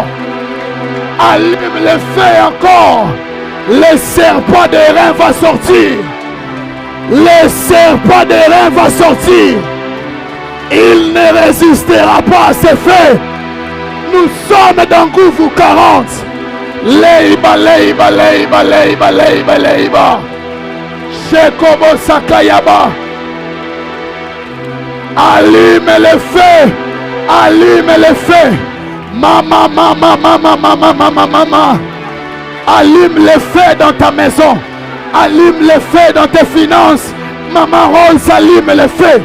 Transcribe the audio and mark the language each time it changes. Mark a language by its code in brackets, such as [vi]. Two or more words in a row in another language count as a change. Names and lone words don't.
[fr] Allume le feu encore. Le serpent des reins va sortir. Le serpent des reins va sortir. Il ne résistera pas à ce feu. Nous sommes dans Gouvou 40. Leiba, leiba, leiba, leiba, leiba, leiba. Shekobo Sakayaba. Allume le feu. Allume le feu. Maman. Allume les feux dans ta maison. Allume les feux dans tes finances. Maman Rose, allume les feux.